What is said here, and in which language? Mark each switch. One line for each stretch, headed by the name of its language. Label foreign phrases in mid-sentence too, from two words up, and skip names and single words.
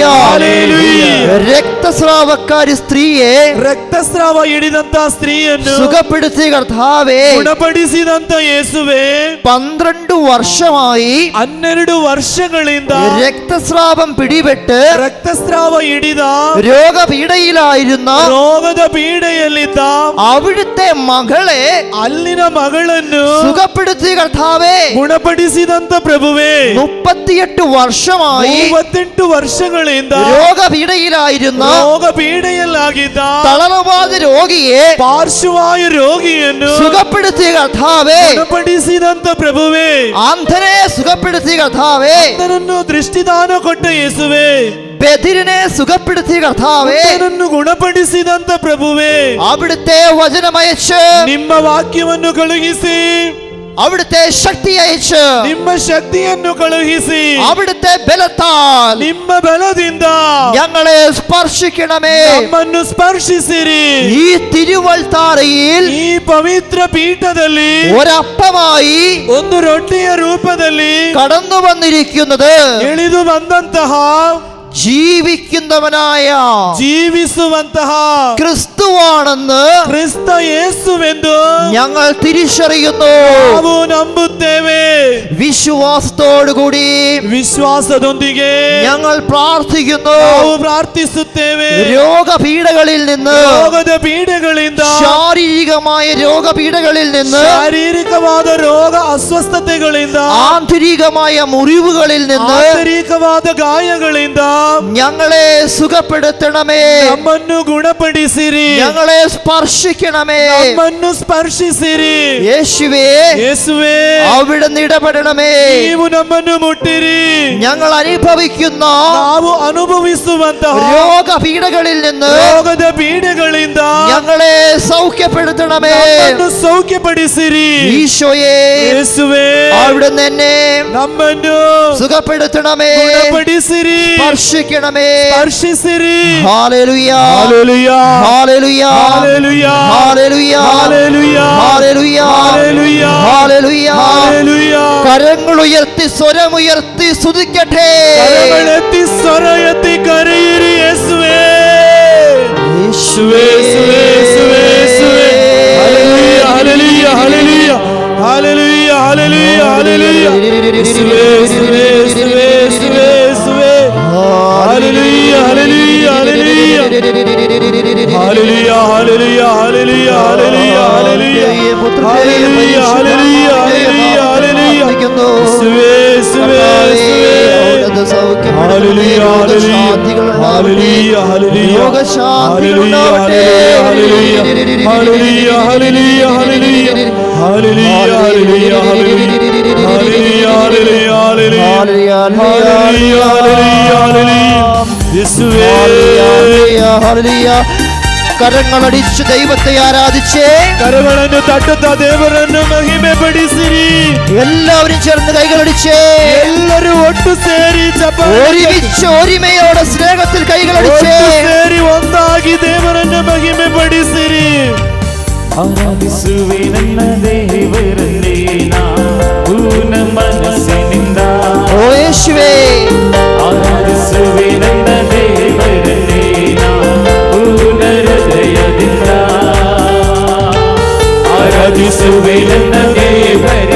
Malayalam: ഹല്ലേലൂയ. രക്തസ്രാവക്കാരി സ്ത്രീയെ
Kannada: ರಕ್ತಸ್ರಾವ ಹಿಡಿದಂತ ಸ್ತ್ರೀಯನ್ನು
Malayalam: സുഖപ്പെടുത്തിയ കർത്താവേ,
Kannada: ಗುಣಪಡಿಸಿದಂತ ಯೇಸುವೆ,
Malayalam: 12 വർഷമായി
Kannada: 12 ವರ್ಷಗಳಿಂದ
Malayalam: രക്തസ്രാവം പിടിപെട്ട്
Kannada: ರಕ್ತಸ್ರಾವ ಹಿಡಿದ
Malayalam: രോഗപീഡയിലായിരുന്ന
Kannada: ರೋಗದ ಪೀಡೆಯಲ್ಲಿದ್ದ
Malayalam: അവിടുത്തെ മകളെ
Kannada: ಅಲ್ಲಿನ ಮಗಳನ್ನು
Malayalam: സുഖപ്പെടുത്തിയ കർത്താവേ,
Kannada: ಗುಣಪಡಿಸಿದಂತ ಪ್ರಭುವೇ,
Malayalam: 38 വർഷമായി
Kannada: 38 ವರ್ಷಗಳಿಂದ
Malayalam: രോഗപീഡയിലായിരുന്ന
Kannada: ರೋಗ ಪೀಡೆಯಲ್ಲಾಗಿದ್ದ
Malayalam: തളർവാദ രോഗിയെ
Kannada: ಪಾರ್ಶ್ವವಾಯು ರೋಗಿಯನ್ನು
Malayalam: സുഖപ്പെടുത്തിയ കർത്താവേ,
Kannada: ಗುಣಪಡಿಸಿದಂತ ಪ್ರಭುವೇ,
Malayalam: അന്ധനെ സുഖപ്പെടുത്തിയ കർത്താവേ,
Kannada: ಅದನ್ನು ದೃಷ್ಟಿದಾನ ಕೊಟ್ಟ ಯೇಸುವೆ,
Malayalam: ബധിരനെ സുഖപ്പെടുത്തിയ കർത്താവേ,
Kannada: ಅದನ್ನು ಗುಣಪಡಿಸಿದಂತ ಪ್ರಭುವೇ,
Malayalam: അവിടുത്തെ വചനമയച്ച്
Kannada: ನಿಮ್ಮ ವಾಕ್ಯವನ್ನು ಕಳುಹಿಸಿ,
Malayalam: അവിടുത്തെ ശക്തി അയച്ച്
Kannada: ನಿಮ್ಮ ಶಕ್ತಿಯನ್ನು ಕಳುಹಿಸಿ,
Malayalam: അവിടുത്തെ ബലത്താൽ
Kannada: ನಿಮ್ಮ ಬಲದಿಂದ
Malayalam: ഞങ്ങളെ സ്പർശിക്കണമേ.
Kannada: ನಮ್ಮನ್ನು ಸ್ಪರ್ಶಿಸಿರಿ.
Malayalam: ഈ തിരുവൽത്താരയിൽ
Kannada: ಈ ಪವಿತ್ರ ಪೀಠದಲ್ಲಿ
Malayalam: ഒരപ്പമായി
Kannada: ಒಂದು ರೊಟ್ಟಿಯ ರೂಪದಲ್ಲಿ
Malayalam: കടന്നു വന്നിരിക്കുന്നത്
Kannada: ಇಳಿದು ಬಂದಂತಹ
Malayalam: ജീവിക്കുന്നവനായ ക്രിസ്തുവാണെന്ന്
Kannada: ಕ್ರಿಸ್ತ ಯೇಸುವೆಂದು
Malayalam: ഞങ്ങൾ തിരിച്ചറിയുന്നു.
Kannada: ನಾವು ನಂಬುತ್ತೇವೆ.
Malayalam: വിശ്വാസത്തോടുകൂടി
Kannada: ವಿಶ್ವಾಸದೊಂದಿಗೆ
Malayalam: ഞങ്ങൾ പ്രാർത്ഥിക്കുന്നു.
Kannada: ನಾವು ಪ್ರಾರ್ಥಿಸುತ್ತೇವೆ.
Malayalam: രോഗപീഡകളിൽ നിന്ന്,
Kannada: ರೋಗದ ಪೀಡೆಗಳಿಂದ,
Malayalam: ശാരീരികമായ രോഗപീഡകളിൽ നിന്ന്,
Kannada: ಶಾರೀರಿಕವಾದ ರೋಗ ಅಸ್ವಸ್ಥತೆಗಳಿಂದ,
Malayalam: ആന്തരികമായ മുറിവുകളിൽ നിന്ന്
Kannada: ಆಂತರಿಕವಾದ ಗಾಯಗಳಿಂದ
Malayalam: ഞങ്ങളെ സുഖപ്പെടുത്തണമേ.
Kannada: ನಮ್ಮನ್ನು ಗುಣಪಡಿಸಿರಿ.
Malayalam: ഞങ്ങളെ സ്പർശിക്കണമേ.
Kannada: ನಮ್ಮನ್ನು ಸ್ಪರ್ಶಿಸಿರಿ.
Malayalam: യേശുവേ,
Kannada: ಯೇಸುವೆ,
Malayalam: അവിടുന്ന് ഇടപെടണമേ.
Kannada: ನೀವು ನಮ್ಮನ್ನು ಮುಟ್ಟಿರಿ.
Malayalam: ഞങ്ങൾ അനുഭവിക്കുന്ന
Kannada: ನಾವು ಅನುಭವಿಸುವಂತಹ
Malayalam: രോഗപീഡകളിൽ നിന്ന്
Kannada: ರೋಗದ ಪೀಡೆಗಳಿಂದ
Malayalam: ഞങ്ങളെ സൗഖ്യപ്പെടുത്തണമേ.
Kannada: ನಮ್ಮನ್ನು സൗഖ്യಪಡಿಸಿರಿ.
Malayalam: ഈശോയെ,
Kannada: ಯೇಸುವೆ,
Malayalam: അവിടുന്ന് എന്നെ
Kannada: ನಮ್ಮನ್ನು
Malayalam: സുഖപ്പെടുത്തണമേ,
Kannada: ಗುಣಪಡಿಸಿರಿ,
Malayalam: സ്പർശിക്കണമേ.
Kannada: ಸ್ಪರ್ಶಿಸಿರಿ.
Malayalam: ഹല്ലേലൂയ, ഹല്ലേലൂയ, ഹല്ലേലൂയ, ഹല്ലേലൂയ, ഹല്ലേലൂയ, ഹല്ലേലൂയ, ഹല്ലേലൂയ, ഹല്ലേലൂയ, ഹല്ലേലൂയ. ഹല്ലേലൂയ. കരങ്ങൾ ഉയർത്തി സ്വരമുയർത്തി സ്തുതിക്കട്ടെ.
Kannada: ಕರಗಳೆತ್ತಿ ಸ್ವರ ಎತ್ತಿ ಕರೆಯಿರಿ. ಯೇಸುವೆ, ಯೇಸುವೆ, ಯೇಸುವೆ, ಯೇಸುವೆ, ಯೇಸುವೆ. ಹಲ್ಲೆಲೂಯ, ಹಲ್ಲೆಲೂಯ, ಹಲ್ಲೆಲೂಯ, ಹಲ್ಲೆಲೂಯ, ಹಲ್ಲೆಲೂಯ, ಹಲ್ಲೆಲೂಯ. ಯೇಸುವೆ, ಯೇಸುವೆ, ಯೇಸುವೆ, ಯೇಸುವೆ, ಯೇಸುವೆ. ಹಲ್ಲೆಲೂಯ, ಹಲ್ಲೆಲೂಯ, ಹಲ್ಲೆಲೂಯ. ಹಲ್ಲೆಲೂಯ, ಹಲ್ಲೆಲೂಯ, ಹಲ್ಲೆಲೂಯ, ಹಲ್ಲೆಲೂಯ, ಹಲ್ಲೆಲೂಯ. ಹಲ್ಲೆಲೂಯ, ಹಲ್ಲೆಲೂಯ, ಹಲ್ಲೆಲೂಯ, ಹಲ್ಲೆಲೂಯ. ಯೇಸುವೆ, ಯೇಸುವೆ, ಯೇಸುವೆ.
Malayalam: ഹല്ലേലൂയ, ഹല്ലേലൂയ, ഹല്ലേലൂയ, ഹല്ലേലൂയ, ഹല്ലേലൂയ, ഹല്ലേലൂയ, ഹല്ലേലൂയ, ഹല്ലേലൂയ, ഹല്ലേലൂയ, ഹല്ലേലൂയ, ഹല്ലേലൂയ, ഹല്ലേലൂയ, ഹല്ലേലൂയ, ഹല്ലേലൂയ. യേശുവേ, ഹല്ലേലൂയ. കരങ്ങളടിച്ച് ദൈവത്തെ ആരാധിച്ചേ.
Kannada: കരಗಳನ್ನು തട്ടുತ್ತಾ ದೇವರನ್ನು ಮಹಿಮೆ ಪಡಿಸಿರಿ.
Malayalam: എല്ലാവരും ചേർന്ന് കൈകളടിച്ചേ.
Kannada: ಎಲ್ಲರೂ ಒಟ್ಟು ಸೇರಿ
Malayalam: ഒരുമിച്ച് ഒരുമയോടെ സ്നേഹത്തിൽ കൈകളടിച്ചേ.
Kannada: ಸೇರಿ ಒಂದಾಗಿ ದೇವರನ್ನು ಮಹಿಮೆ ಪಡಿಸಿರಿ. ಆರಾಧಿಸುವೆ ನನ್ನ ದೇವರನ್ನೇ ನಾ ಪೂರ್ಣ ಮನಸ್ಸಿನಿಂದ.
Malayalam: ഓ യേശുവേ,
Kannada: ಆರಾಧಿಸುವೆ ನನ್ನ ದೇವರನ್ನೇ ನಾ ಪೂರ್ಣ ಹೃದಯದಿಂದ. ಆರಾಧಿಸುವೆ ನನ್ನ ದೇವ